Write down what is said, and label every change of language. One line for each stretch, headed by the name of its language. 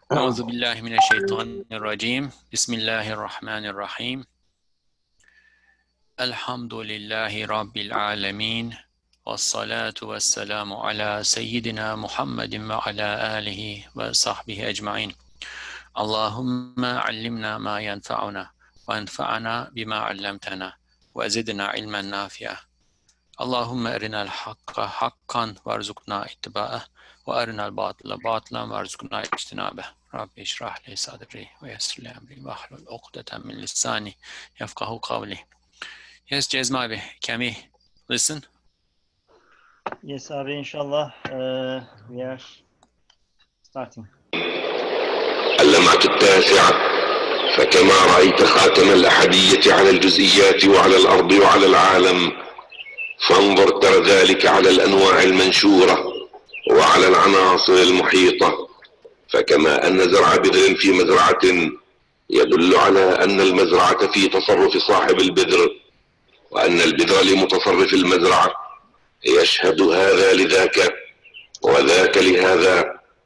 Arabic: أعوذ بالله من الشيطان الرجيم بسم الله الرحمن الرحيم الحمد لله رب العالمين والصلاة والسلام على سيدنا محمد وعلى آله وصحبه أجمعين اللهم علمنا ما ينفعنا وانفعنا بما علمتنا وزدنا علما نافعا اللهم أرنا الحق حقا وارزقنا اتباعه وأرنا الباطل باطلا وارزقنا اجتنابه رب اشرح لي صدري ويسر لي أمري واحلل عقدة من لساني يفقهوا قولي.
English: Yes, Jezma abi, can we listen? Yes, Abi, inshallah, we are starting.
Arabic: اللمعة التاسعة. فكما رأيت خاتم الأحدية على الجزئيات وعلى الأرض وعلى العالم، فانظر ترى ذلك على الأنواع المنشورة وعلى العناصر المحيطة. فكما أن زرع بذر في مزرعة يدل على أن المزرعة في تصرف صاحب البذر، وأن البذر لمتصرف المزرعة، يشهد هذا لذاك وذاك لهذا.